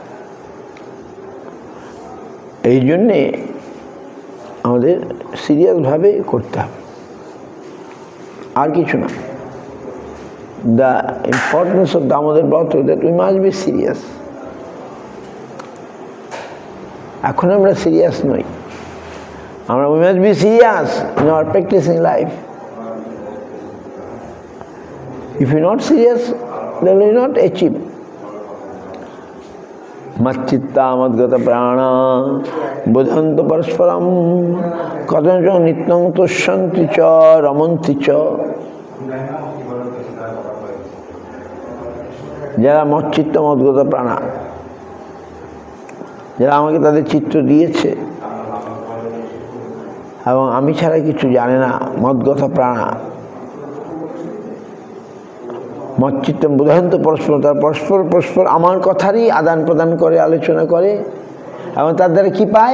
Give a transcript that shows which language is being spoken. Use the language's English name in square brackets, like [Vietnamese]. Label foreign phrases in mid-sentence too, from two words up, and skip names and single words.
[Bangla] এই জন্যে আমাদের সিরিয়াসভাবে করতে হবে, আর কিছু না। [English] The importance of Damodar Vrata that we must be serious. [Bangla] এখন আমরা সিরিয়াস নই, আমরা [English] we must be serious in our practising life. If you are not serious, then you will not achieve. [Sanskrit] मच्चित्ता मद्गत प्राणा बोधन्त परस्परम् कदञ्जो नित्यं तुष्यन्ति च रमन्ति च যারা মচ্চিত্ত মদ্গত প্রাণা, [Bangla] যারা আমাকে তাদের চিত্র দিয়েছে এবং আমি ছাড়া কিছু জানে না, [Sanskrit] মদ্গত প্রাণা, মচ্চিত্তম বুধান্ত পরস্পর, [Bangla] তারা পরস্পর পরস্পর আমার কথারই আদান প্রদান করে, আলোচনা করে এবং তার দ্বারা কি পায়?